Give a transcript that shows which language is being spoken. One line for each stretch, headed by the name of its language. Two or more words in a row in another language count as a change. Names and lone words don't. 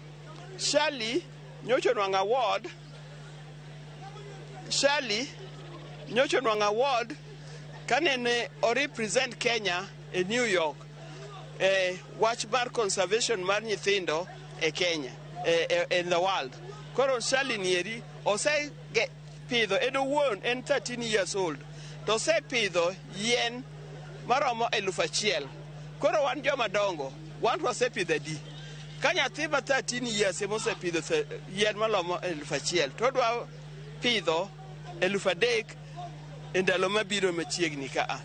Luo (Kenya and Tanzania): Shali nyocha onwang'o award kanene o represent Kenya e New York wach mar conservation mar nyithindo e Kenya
English: in the world.
Luo (Kenya and Tanzania): Koro Shali nieri ose pidho, en owuon en
English: 13 years old,
Luo (Kenya and Tanzania): to ose pidho yien maromo 1,000. Koro wan joma dongo, wan ose pidho adi? Ka nyathi ma 13 years emose pidho yien malomo 1,000, to dwa pidho 3,000 e ndalo mabiro machiegni ka.